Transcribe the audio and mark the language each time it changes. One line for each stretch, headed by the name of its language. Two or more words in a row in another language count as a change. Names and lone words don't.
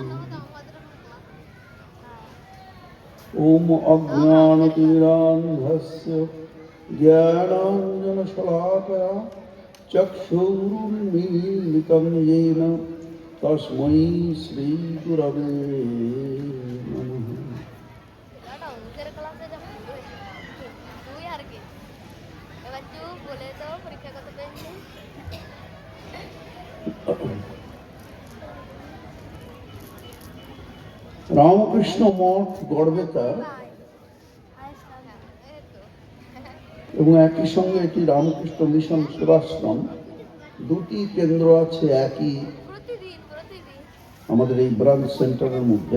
Sanskrit: ॐ अज्ञानतिमिरान्धस्य ज्ञानाञ्जनशलाकया चक्षुरुन्मीलितं येन तस्मै श्रीगुरवे नमः।
Bangla: রামকৃষ্ণ মঠ গড়বেতার এবং একই সঙ্গে এটি রামকৃষ্ণ মিশন সেবাশ্রম, দুটি কেন্দ্র আছে একই আমাদের এই
English: branch center
Bangla: মধ্যে।